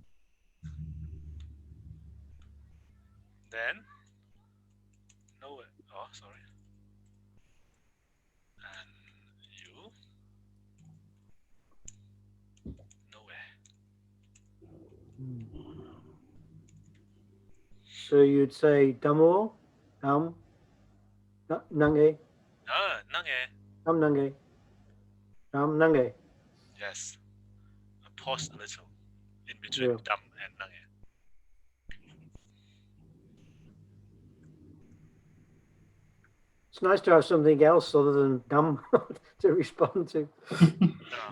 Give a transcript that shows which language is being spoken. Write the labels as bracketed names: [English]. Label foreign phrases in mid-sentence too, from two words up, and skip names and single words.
[English] Then nowhere. Oh, sorry. And you nowhere. So you'd say damo, dam, nange, Nange. dam nange, dam nange. Yes. Pause a little in between Yeah. dam and nange. It's nice to have something else other than dam to respond to. No.